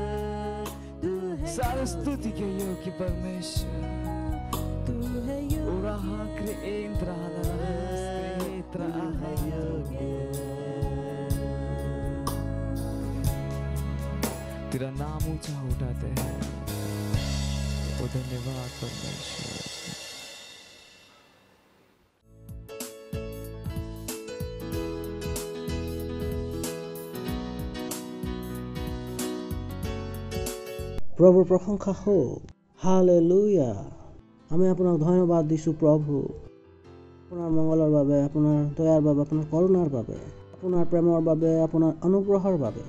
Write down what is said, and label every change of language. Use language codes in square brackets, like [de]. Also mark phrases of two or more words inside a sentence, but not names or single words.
[hi] सारे स्तुति के योग्य परमेश्वर तू है तेरा नाम ऊंचा उठाते हैं तो धन्यवाद परमेश्वर। [as] প্ৰভুৰ প্ৰশংসা হওক। হালেলুয়া। আমি আপোনাক ধন্যবাদ দিছোঁ প্ৰভু, আপোনাৰ মংগলৰ বাবে, আপোনাৰ দয়াৰ বাবে, আপোনাৰ কৰুণাৰ বাবে, আপোনাৰ প্ৰেমৰ বাবে, আপোনাৰ অনুগ্ৰহৰ বাবে।